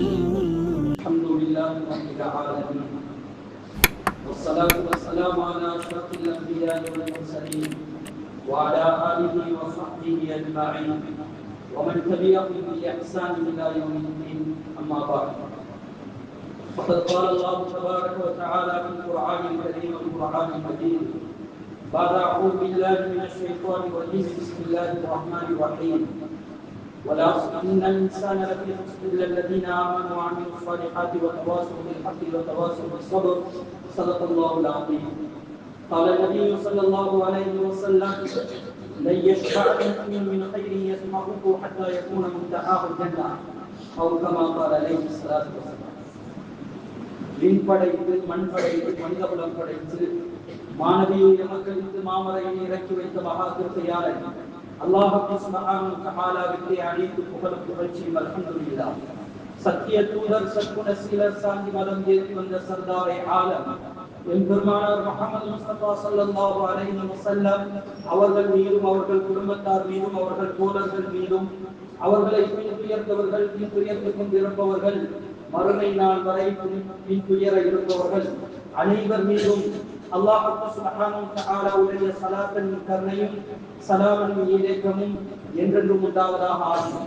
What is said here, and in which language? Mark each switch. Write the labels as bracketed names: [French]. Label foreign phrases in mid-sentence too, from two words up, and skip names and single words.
[Arabic] الحمد لله رب العالمين والصلاة والسلام على أشرف الأنبياء والمرسلين وعلى آله وصحبه أجمعين ومن تبعهم بإحسان إلى يوم الدين. أما بعد. فقد قال الله تبارك وتعالى في القرآن الكريم والقرآن المجيد بعد أعوذ بالله من الشيطان الرجيم بسم الله الرحمن الرحيم والعصر إن الإنسان لفي خسر إلا الذين آمنوا وعملوا الصالحات وتواصوا بالحق وتواصوا بالصبر. صدق الله العظيم. قال النبي صلى الله عليه وسلم لن يشبع المؤمن من خير يسمعه حتى يكون منتهاه الجنة أو كما قال عليه الصلاة والسلام. [Tamil] விண் படைத்து மண் படைத்து மனித குலம் படைத்து மாணவியை எமக்களித்து மாமரையை இறக்கி வைத்த மகா கிருபையாளர் அல்லாஹ் [Arabic] سبحانه وتعالى [Tamil] அனைத்து புகழும் புகழ்ச்சியும் அல்ஹம்துலில்லாஹ். சத்திய தூதர் சற்குண சீலர் சாந்தி மதம் ஏற்றி வந்த சர்தாரே ஆலம் எம்பெருமானார் முஹம்மது முஸ்தபா [Arabic] صلى الله عليه وسلم [Tamil] அவர்கள் மீதும் அவர்கள் குடும்பத்தார் மீதும் அவர்கள் தோழர்கள் மீதும் அவர்களை பின்துயர்ந்தவர்கள் பின்துயர்ந்து கொண்டிருப்பவர்கள் மறுமை நாள் வரை பின்துயர இருப்பவர்கள் அனைவர் மீதும் அல்லாஹ் [Arabic] سبحانه وتعالى [Tamil] ஸலாத்தும் கருணையும் ஸலாமும் ஈடேற்றமும் என்றென்றும் உண்டாவதாக ஆகும்.